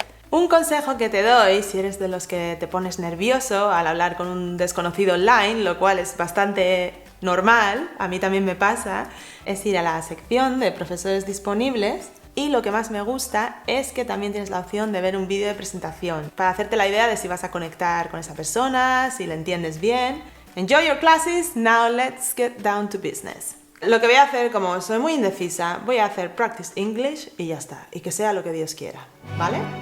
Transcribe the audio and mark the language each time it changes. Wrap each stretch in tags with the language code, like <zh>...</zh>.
<es>Un consejo que te doy si eres de los que te pones nervioso al hablar con un desconocido online, lo cual es bastante normal, a mí también me pasa, es ir a la sección de profesores disponibles y lo que más me gusta es que también tienes la opción de ver un vídeo de presentación para hacerte la idea de si vas a conectar con esa persona, si le entiendes bien.</es> <en>Enjoy your classes, now let's get down to business.</en> <es>Lo que voy a hacer, como soy muy indecisa, voy a hacer practice English y ya está, y que sea lo que Dios quiera, ¿vale?</es>